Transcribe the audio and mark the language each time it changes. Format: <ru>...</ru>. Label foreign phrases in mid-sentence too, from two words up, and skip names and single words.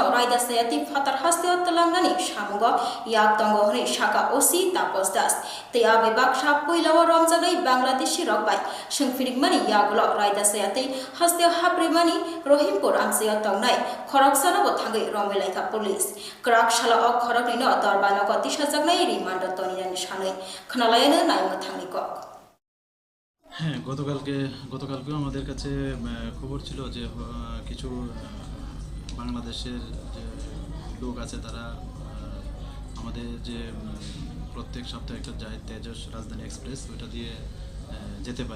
<trp>रायदा सायाति फातार हास्तियाव तलांगानि सामुग याक दंगहनि शाखा ओसी तापस दास ते आबे बाक्सा पहिलाव रमजानाय बांग्लादेशी रकबाय संफिरिकमानि यागुल रायदा सायाति हास्तियाव हाब्रेमानि रहिमपुर आमसेयाव तंनाय खरकसानाव थांगै रमैलाइखा पुलिस क्राकशाला अ खरकनिनो दरबानग दिसाजागनाय रिमान्ड तनिरानि सानै खोनालायानो नायमो थांनि কক।</trp> <bn>হ্যাঁ, গতকালকেও আমাদের কাছে খবর ছিল যে কিছু বাংলাদেশের যে লোক আছে তারা আমাদের যে প্রত্যেক সপ্তাহে একটা যায় তেজস রাজধানী এক্সপ্রেস, ওইটা দিয়ে যেতে পারে।</bn>